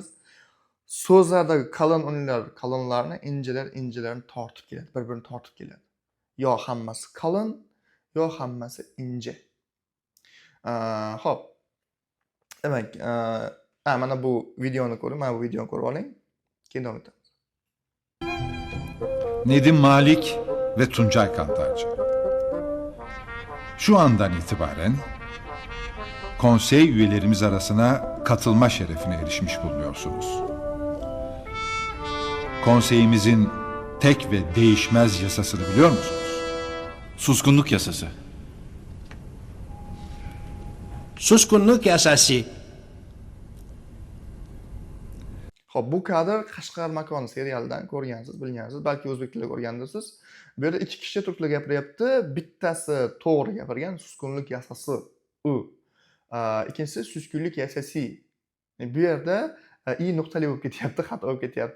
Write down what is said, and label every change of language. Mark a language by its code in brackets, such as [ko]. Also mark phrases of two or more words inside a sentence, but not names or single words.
[uz] So'zlardagi qalin unliklar qalinlarni, injalarni tortib keladi, bir-birini tortib keladi. Yo hammasi qalin, yo hammasi inja. Xo'p. Demak, mana bu videoni ko'ring, mana bu videoni ko'rib oling. Keyin davom etamiz. [tr] Nedim Malik ve Tuncay Kantarcı. Şu andan itibaren konsey üyelerimiz arasına katılma şerefine erişmiş bulunuyorsunuz. Konseyimizin tek ve değişmez yasasını biliyor musunuz? Suskunluk yasası. Suskunluk yasası. [uz] Xo'p, bu kadr Qashqar makoni serialidan ko'rgansiz, bilgansiz, balki o'zbek tilida ko'rgandirsiz. Bu yerda ikki kishi turk tilida gapiryapti. Bittasi to'g'ri gapirgan, [tr] suskunlik yasasi [uz] u. Ikkinchisi [tr] suskunlik yasasi. [uz] Bu yerda i nuqtali bo'lib ketyapti, xato bo'lib ketyapti.